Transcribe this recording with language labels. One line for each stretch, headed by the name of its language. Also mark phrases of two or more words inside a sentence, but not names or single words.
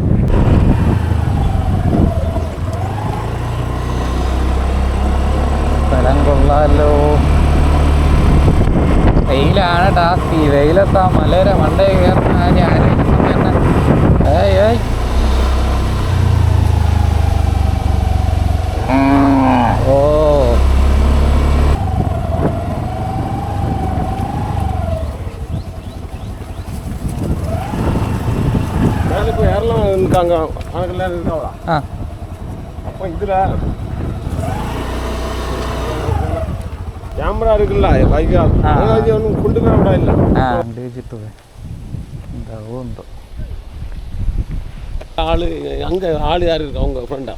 Malayalam: സ്ഥലം കൊള്ളാമല്ലോ. വെയിലാണ് ടാസ്ക്. ഈ വെയിലെത്താ മലയുടെ മണ്ടേ കയറുന്ന ഞാൻ തന്നെ ഓ
Tamil: அப்போ இதில் கேமரா இருக்குல்ல பைக் ஒன்றும் கொண்டு போய் விட இல்லை ஆள் அங்கே ஆள் யார் இருக்கா உங்கள் ஃப்ரெண்டா?